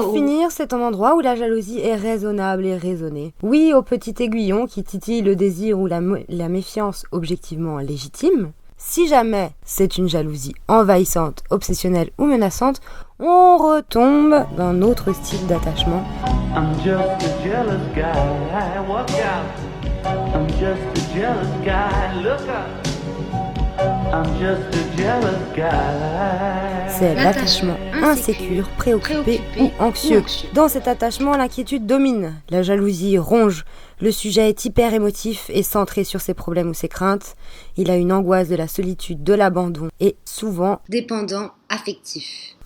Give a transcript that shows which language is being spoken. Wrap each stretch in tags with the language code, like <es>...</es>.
<fr>Pour finir, c'est un endroit où la jalousie est raisonnable et raisonnée. Oui au petit aiguillon qui titille le désir ou la méfiance objectivement légitime. Si jamais c'est une jalousie envahissante, obsessionnelle ou menaçante, on retombe dans un autre style d'attachement.</fr> <en>I'm just a jealous guy, watch out. I'm just a jealous guy, look up. I'm just a jealous guy.</en> <fr>C'est l'attachement insécure, préoccupé ou anxieux. Dans cet attachement, l'inquiétude domine, la jalousie ronge. Le sujet est hyper émotif et centré sur ses problèmes ou ses craintes. Il a une angoisse de la solitude, de l'abandon et souvent dépendant affectif.</fr>